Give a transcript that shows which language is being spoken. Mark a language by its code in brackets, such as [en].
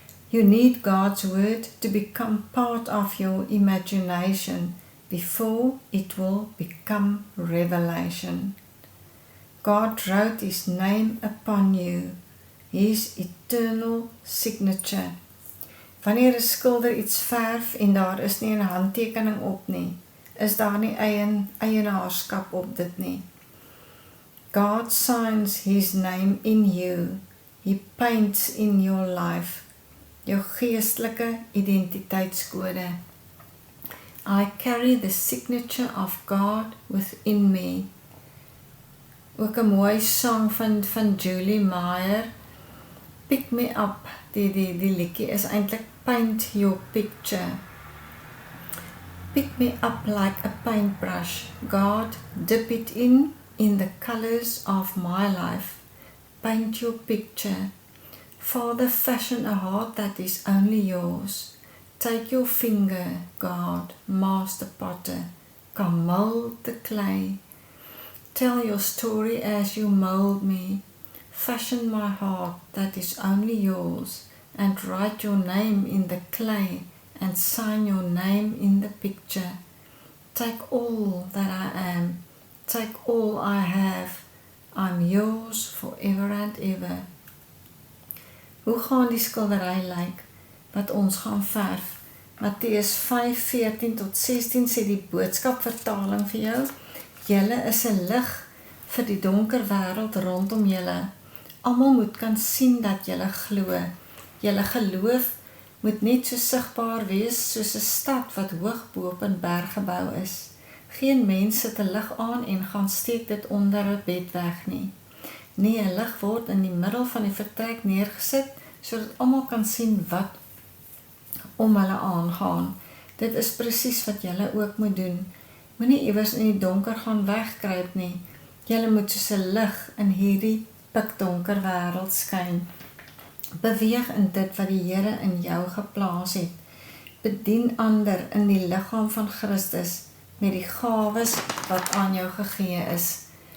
[en] You need God's word to become part of your imagination before it will become revelation. God wrote his name upon you, his eternal signature. [af] Wanneer 'n skilder iets verf en daar is nie 'n handtekening op nie, is daar nie eienaarskap op dit nie. [en] God signs his name in you. He paints in your life. [af] Jou geestelike identiteitskode. [en] I carry the signature of God within me. [af] Ook 'n mooi sang van Julie Meyer. [en] Pick me up. [af] Die liedjie is eintlik [en] paint your picture. Pick me up like a paintbrush. God, dip it in the colors of my life. Paint your picture. Father, fashion a heart that is only yours. Take your finger, God, master potter. Come mold the clay. Tell your story as you mold me. Fashion my heart that is only yours, and write your name in the clay, and sign your name in the picture. Take all that I am, take all I have. I'm yours forever and ever. [af] Hoe gaan die skildery lyk wat ons gaan verf? Matteus 5:14-16 sê die boodskapvertaling vir jou: Julle is 'n lig vir die donker wêreld rondom julle. Almal moet kan sien dat julle glo. Julle geloof moet net so sigbaar wees soos 'n stad wat hoog bo op 'n berg gebou is. Geen mens sit 'n lig aan en gaan steek dit onder 'n bed weg nie. Nee, 'n lig word in die middel van die vertrek neergesit sodat almal kan sien wat om hulle aangaan. Dit is presies wat julle ook moet doen. Moenie iewers in die donker gaan wegkruip nie. Julle moet soos 'n lig in hierdie pikdonker wêreld skyn. Beweeg in dit wat die Here in jou geplaas het. Bedien ander in die liggaam van Christus met die gawes wat aan jou gegee is.